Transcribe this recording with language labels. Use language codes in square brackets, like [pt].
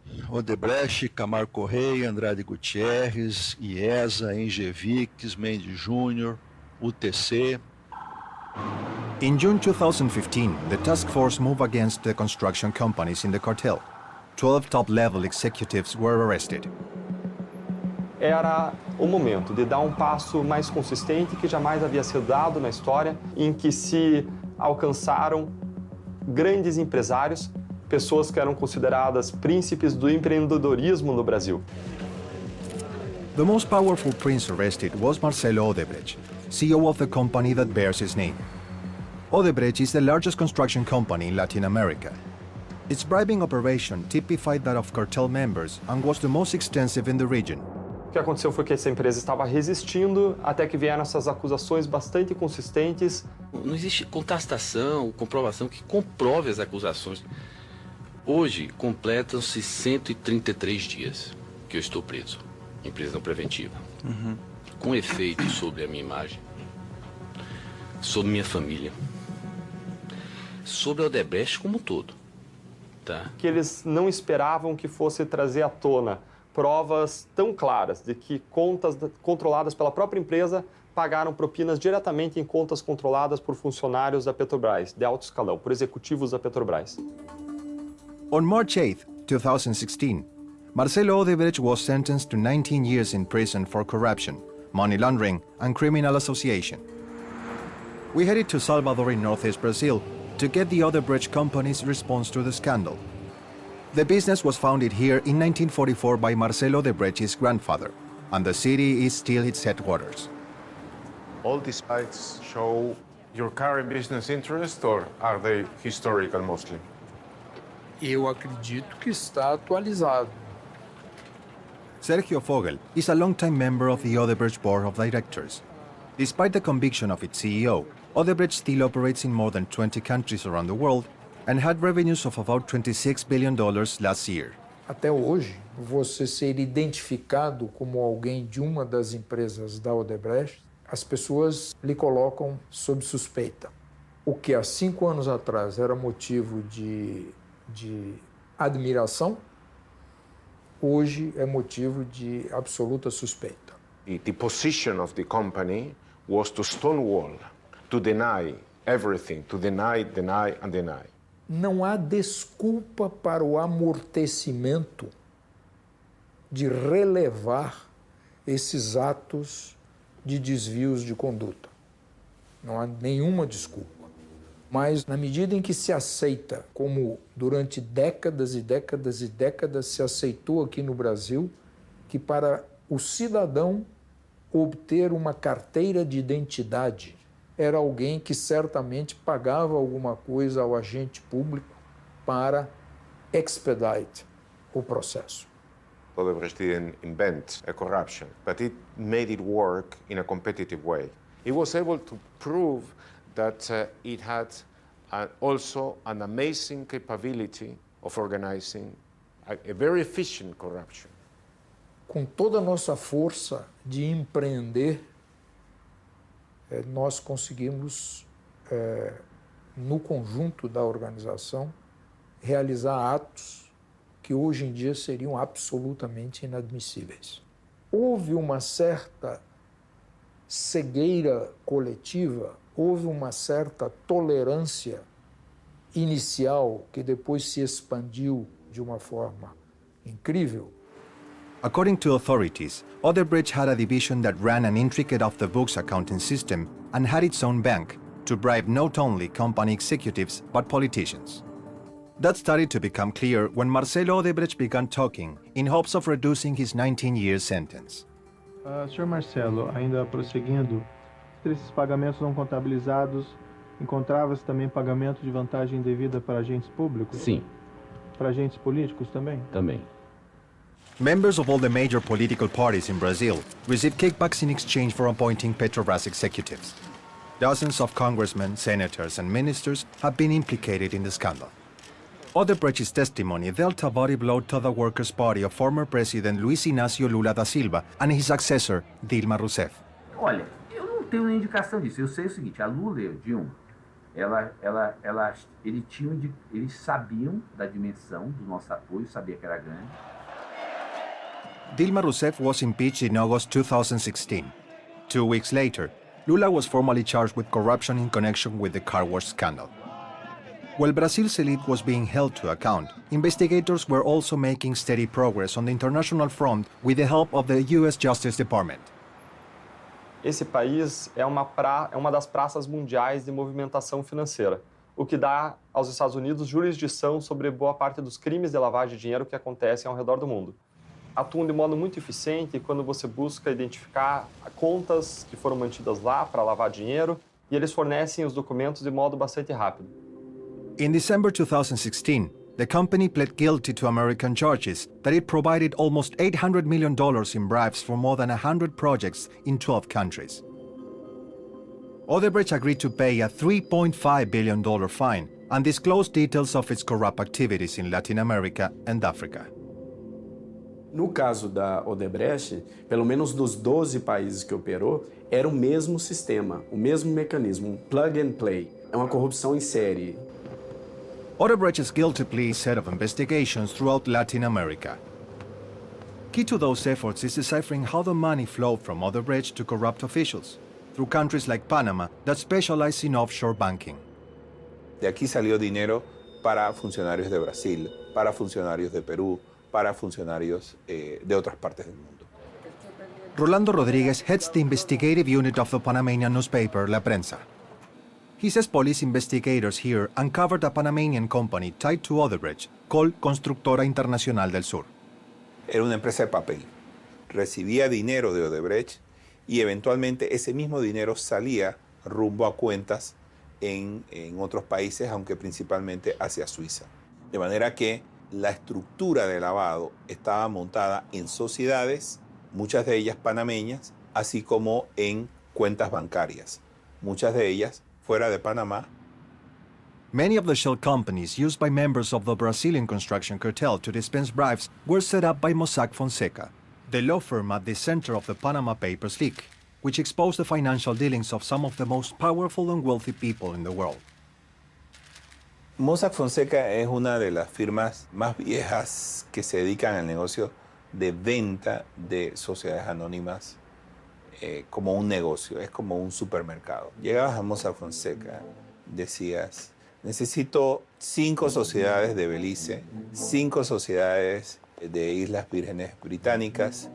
[en] Odebrecht, Camargo Correia, Andrade Gutierrez, IESA, Engevix, Mendes Júnior, UTC. In June 2015, the task force moved against the construction companies in the cartel. 12 top-level executives were arrested. [pt] Era o momento de dar um passo mais consistente que jamais havia sido dado na história, em que se alcançaram grandes empresários, pessoas que eram consideradas príncipes do empreendedorismo no Brasil. [en] The most powerful prince arrested was Marcelo Odebrecht, CEO of the company that bears his name. Odebrecht is the largest construction company in Latin America. Its bribing operation typified that of cartel members and was the most extensive in the region. [pt] O que aconteceu foi que essa empresa estava resistindo até que vieram essas acusações bastante consistentes. Não existe contestação, comprovação que comprove as acusações. Hoje, completam-se 133 dias que eu estou preso em prisão preventiva. Com efeito sobre a minha imagem, sobre minha família, sobre a Odebrecht como um todo. Tá? Que eles não esperavam que fosse trazer à tona provas tão claras de que contas controladas pela própria empresa pagaram propinas diretamente em contas controladas por funcionários da Petrobras, de alto escalão, por executivos da Petrobras. [en] On March 8, 2016, Marcelo Odebrecht was sentenced to 19 years in prison for corruption, money laundering, and criminal association. We headed to Salvador in northeast Brazil to get the Odebrecht company's response to the scandal. The business was founded here in 1944 by Marcelo Odebrecht's grandfather, and the city is still its headquarters. All these sites show your current business interest, or are they historical mostly? [pt] Eu acredito que está atualizado. [en] Sergio Fogel is a long-time member of the Odebrecht Board of Directors. Despite the conviction of its CEO, Odebrecht still operates in more than 20 countries around the world and had revenues of about $26 billion last year. [pt] Até hoje, você ser identificado como alguém de uma das empresas da Odebrecht, as pessoas lhe colocam sob suspeita. O que há 5 anos atrás era motivo de admiração, hoje é motivo de absoluta suspeita. [en] The position of the company was to stonewall, to deny everything, to deny, and deny. [pt] Não há desculpa para o amortecimento de relevar esses atos de desvios de conduta. Não há nenhuma desculpa. Mas, na medida em que se aceita, como durante décadas e décadas e décadas se aceitou aqui no Brasil, que para o cidadão obter uma carteira de identidade era alguém que certamente pagava alguma coisa ao agente público para [en] expedite [pt] o processo. [en] Odebrecht didn't invent a corruption, but it made it work in a competitive way. It was able to prove that it had also an amazing capability of organizing a very efficient corruption. [pt] Com toda a nossa força de empreender, nós conseguimos, no conjunto da organização, realizar atos que hoje em dia seriam absolutamente inadmissíveis. Houve uma certa cegueira coletiva, houve uma certa tolerância inicial que depois se expandiu de uma forma incrível. [en] According to authorities, Odebrecht had a division that ran an intricate off-the-books accounting system and had its own bank to bribe not only company executives but politicians. That started to become clear when Marcelo Odebrecht began talking in hopes of reducing his 19-year sentence. [pt] Sr. Marcelo, ainda prosseguindo, esses pagamentos não contabilizados, encontrava-se também pagamento de vantagem devida para agentes públicos? Sim. Para agentes políticos também? Também. [en] Members of all the major political parties in Brazil received kickbacks in exchange for appointing Petrobras executives. Dozens of congressmen, senators, and ministers have been implicated in the scandal. Odebrecht's testimony dealt a body blow to the Workers' Party of former President Luiz Inácio Lula da Silva and his successor, Dilma Rousseff. [pt] Olha, eu não tenho nem indicação disso. Eu sei o seguinte, a Lula e a Dilma, eles sabiam da dimensão do nosso apoio, sabia que era grande. [en] Dilma Rousseff was impeached in August 2016. 2 weeks later, Lula was formally charged with corruption in connection with the car wash scandal. While Brazil's elite was being held to account, investigators were also making steady progress on the international front with the help of the U.S. Justice Department. [pt] Esse país é uma das praças mundiais de movimentação financeira, o que dá aos Estados Unidos jurisdição sobre boa parte dos crimes de lavagem de dinheiro que acontecem ao redor do mundo. Atuam de modo muito eficiente quando você busca identificar contas que foram mantidas lá para lavar dinheiro e eles fornecem os documentos de modo bastante rápido. [en] In December 2016, the company pled guilty to American charges that it provided almost $800 million in bribes for more than 100 projects in 12 countries. Odebrecht agreed to pay a $3.5 billion fine and disclosed details of its corrupt activities in Latin America and Africa. [pt] No caso da Odebrecht, pelo menos dos 12 países que operou, era o mesmo sistema, o mesmo mecanismo, um [en] plug and play. [pt] É uma corrupção em série. [en] Odebrecht's guilty plea set of investigations throughout Latin America. Key to those efforts is deciphering how the money flowed from Odebrecht to corrupt officials, through countries like Panama that specialize in offshore banking. [es] De aquí salió dinero para funcionarios de Brasil, para funcionarios de Perú, para funcionarios de otras partes del mundo. [en] Rolando Rodriguez heads the investigative unit of the Panamanian newspaper La Prensa. He says police investigators here uncovered a Panamanian company tied to Odebrecht called Constructora Internacional del Sur. [es] Era una empresa de papel. Recibía dinero de Odebrecht y eventualmente ese mismo dinero salía rumbo a cuentas en otros países, aunque principalmente hacia Suiza. De manera que la estructura de lavado estaba montada en sociedades, muchas de ellas panameñas, así como en cuentas bancarias, muchas de ellas fuera de Panamá. [en] Many of the shell companies used by members of the Brazilian construction cartel to dispense bribes were set up by Mossack Fonseca, the law firm at the center of the Panama Papers leak, which exposed the financial dealings of some of the most powerful and wealthy people in the world. [es] Mossack Fonseca es una de las firmas más viejas que se dedican al negocio de venta de sociedades anónimas como un negocio, es como un supermercado. Llegabas a Mossack Fonseca, decías, necesito 5 sociedades de Belice, 5 sociedades de Islas Vírgenes Británicas.